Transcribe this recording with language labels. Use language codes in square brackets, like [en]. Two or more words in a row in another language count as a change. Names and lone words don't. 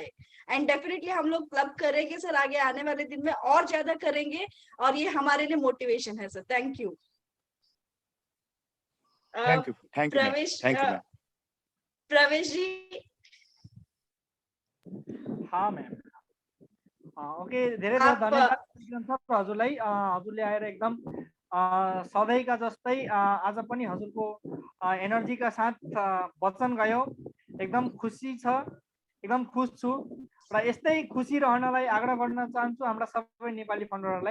[en] and definitely [hi] हम लोग क्लब करेंगे सर, आगे आने वाले दिन में और ज्यादा करेंगे और ये हमारे लिए मोटिवेशन है सर। [en] thank you. प्रवेश जी। [hi] हाँ मैम, ओके, [ne] धेरै धेरै धन्यवाद हजुरलाई। हजुरले आएर एकदम सधैँका जस्तै आज पनि हजुरको एनर्जीका साथ वचन गयो। एकदम खुसी छ, एकदम खुश छु र यस्तै खुसी रहनलाई आग्रह गर्न चाहन्छु हाम्रा सबै नेपाली फाउन्डरहरूलाई।